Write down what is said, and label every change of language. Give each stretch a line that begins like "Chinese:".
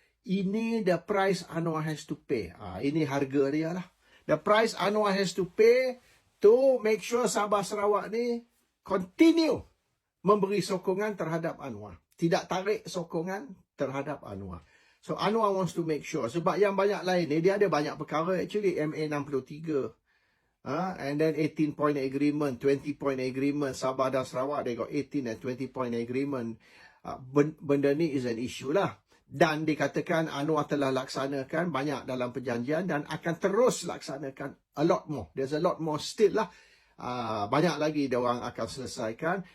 Malay: Ini
English: the price Anwar has to pay.
Malay: Ini harga dia lah.
English: The price Anwar has to pay to make sure Sabah Sarawak
Malay: ni
English: continue
Malay: memberi sokongan terhadap Anwar. Tidak tarik sokongan terhadap Anwar.
English: So Anwar wants to make sure.
Malay: Sebab yang banyak lain ni, dia ada banyak perkara
English: actually. MA 63. And then 18 point agreement, 20 point agreement.
Malay: Sabah dan Sarawak,
English: they got 18 and 20 point agreement.
Malay: Benda ni
English: is an issue
Malay: lah. Dan dikatakan Anwar telah laksanakan banyak dalam perjanjian dan akan terus laksanakan
English: a lot more. There's a lot more still
Malay: lah. Banyak lagi dia orang akan selesaikan.